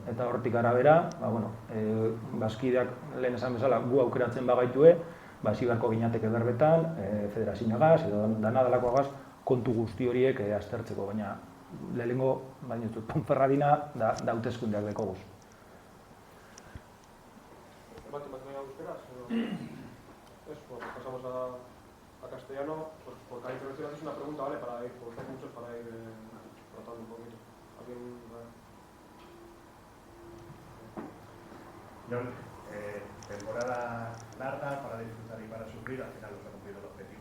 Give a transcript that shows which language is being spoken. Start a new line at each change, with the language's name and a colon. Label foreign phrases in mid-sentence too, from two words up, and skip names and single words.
Basque: Eta hortik arabera, bazkideak lehen esan bezala gu aukeratzen bagaitue, hasi beharko ginateke berbetan, federazioagaz edo danadalakoagaz kontu guzti horiek aztertzeko, baina lehenengo, Ponferradina da hauteskundeak dekoguz.
Spanish: Pasamos a castellano, por cada intervención haces una pregunta, ¿vale? Para ir, porque hay muchos para ir tratando un poquito. Jon, temporada larga para disfrutar y para sufrir, al final se ha cumplido el objetivo.